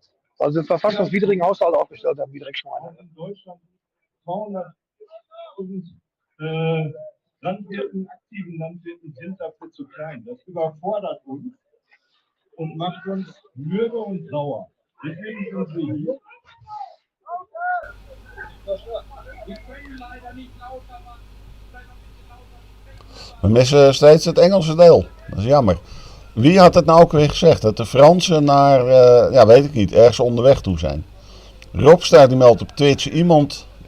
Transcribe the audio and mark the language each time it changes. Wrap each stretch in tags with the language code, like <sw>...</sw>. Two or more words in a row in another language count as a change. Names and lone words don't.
<de>Also den verfassungswidrigen Haushalt aufgestellt haben, wie direkt schon mal. In Deutschland 200.000 aktiven Landwirten sind dafür zu klein. Das überfordert uns und macht uns mürbe und sauer. Deswegen sind wir hier.</de> <nl>We missen steeds het Engelse deel. Dat is jammer. Wie had het nou ook weer gezegd? Dat de Fransen naar, ja weet ik niet, ergens onderweg toe zijn. Robster die meldt op Twitch Ierland.</nl>